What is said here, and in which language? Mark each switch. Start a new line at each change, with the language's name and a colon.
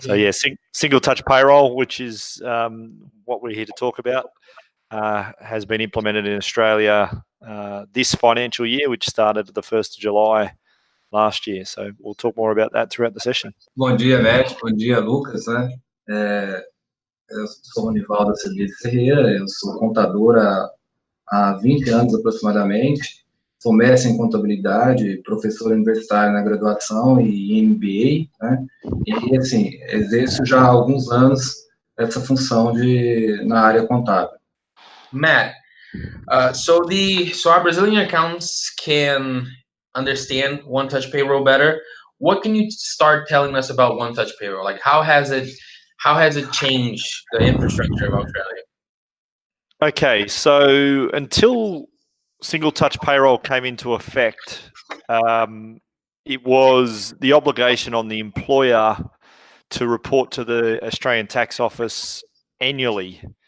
English: So yeah, single touch payroll, which is what we're here to talk about, has been implemented in Australia this financial year, which started the 1st of July last year. So we'll talk more about that throughout the session.
Portuguese: Bom dia, Matt. Bom dia, Lucas, né? Eu sou Ronivaldo Celides Ferreira, eu sou contador há 20 anos aproximadamente, sou mestre em contabilidade, professor universitário na graduação e em MBA, né? E, assim, exerço já há alguns anos essa função na área contábil.
English: Matt, so our Brazilian accountants can understand One Touch Payroll better. What can you start telling us about One Touch Payroll? Like, how has it changed the infrastructure of Australia? Okay, so until single touch payroll came into effect, it was the obligation on the employer to report to the Australian Tax Office annually.